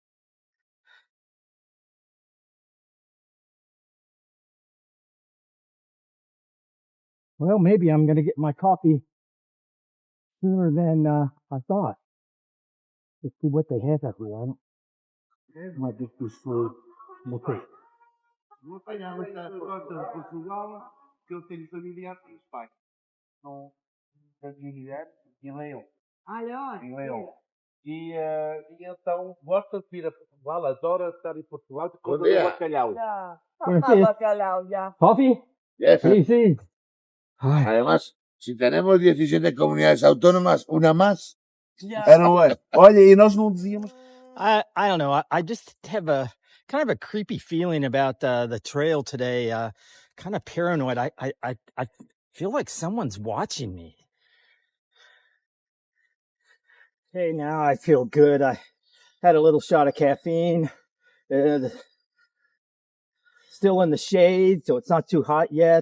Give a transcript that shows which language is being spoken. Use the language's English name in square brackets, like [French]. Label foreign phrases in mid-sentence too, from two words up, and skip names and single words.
[English] Well, maybe I'm going to get my coffee sooner than I thought. Let's see what they have up here. Might just be slow. Okay. [Portuguese] Em Leão. E então gosta de vir a Portugal, adora estar em Portugal por causa do bacalhau. [Spanish] Ya, Gracias. bacalao, ya. [English] Coffee? Yes. [Spanish] Sí, sí. Ay. Además, si tenemos 17 comunidades autónomas, una más. Ya. [Portuguese] Olha, e nós não dizíamos. [English] I don't know. I just have a kind of a creepy feeling about the trail today. Kind of paranoid. I feel like someone's watching me. Okay, now I feel good. I had a little shot of caffeine. Still in the shade, so it's not too hot yet.